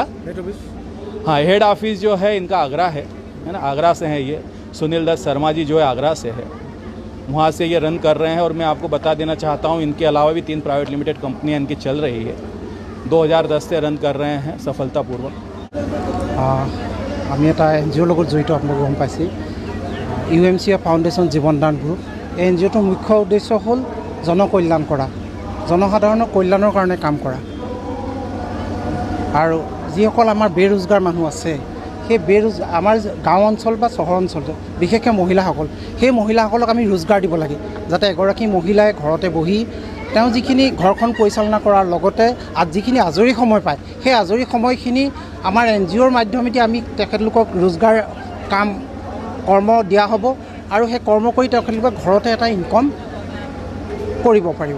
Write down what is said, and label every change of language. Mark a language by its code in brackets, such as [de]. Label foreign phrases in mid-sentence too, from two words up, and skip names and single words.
[en] head office? [hi] हाँ, [en] head office [hi] जो है इनका आगरा है ना, आगरा से है ये। सुनील दत्त शर्मा जी जो है आगरा से है, वहाँ से ये रन कर रहे हैं। और मैं आपको बता देना चाहता हूँ, इनके अलावा भी 3 [en] private limited [hi] कंपनियाँ इनकी चल रही है, 2010 से रन कर रहे हैं सफलतापूर्वक। [as] আমি এটা NGOৰ লগত জড়িত, আপোনালোকে গম পাইছে। UMCA ফাউণ্ডেশ্যন জীৱনদান গ্ৰুপ। এই NGOটোৰ মুখ্য উদ্দেশ্য হ'ল জনকল্যাণ কৰা, জনসাধাৰণৰ কল্যাণৰ কাৰণে কাম কৰা। আৰু যিসকল আমাৰ বেৰোজগাৰ মানুহ আছে, সেই আমাৰ গাঁও অঞ্চল বা চহৰ অঞ্চল, বিশেষকৈ মহিলাসকল, সেই মহিলাসকলক আমি ৰোজগাৰ দিব লাগে, যাতে এগৰাকী মহিলাই ঘৰতে বহি তেওঁ যিখিনি ঘৰখন পৰিচালনা কৰাৰ লগতে যিখিনি আজৰি সময় পায়, সেই আজৰি সময়খিনি আমাৰ NGOৰ মাধ্যমেদি আমি তেখেতলোকক ৰোজগাৰ কৰ্ম দিয়া হ'ব আৰু সেই কৰ্ম কৰি তেখেতলোকে ঘৰতে এটা ইনকম কৰিব পাৰিব।